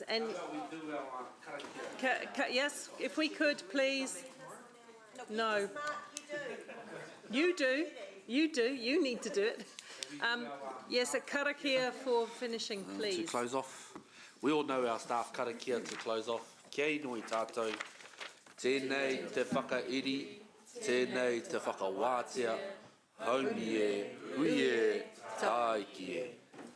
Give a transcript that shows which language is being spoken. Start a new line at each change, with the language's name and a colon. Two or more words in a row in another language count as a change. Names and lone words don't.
English: And yes, if we could, please. No. You do. You do. You need to do it. Yes, a karakia for finishing, please. To close off, we all know our staff karakia to close off.
Māori: Kia nui tātou, tēnei te whakairi, tēnei te whakawātea, haumi e, hui e, tāiki e.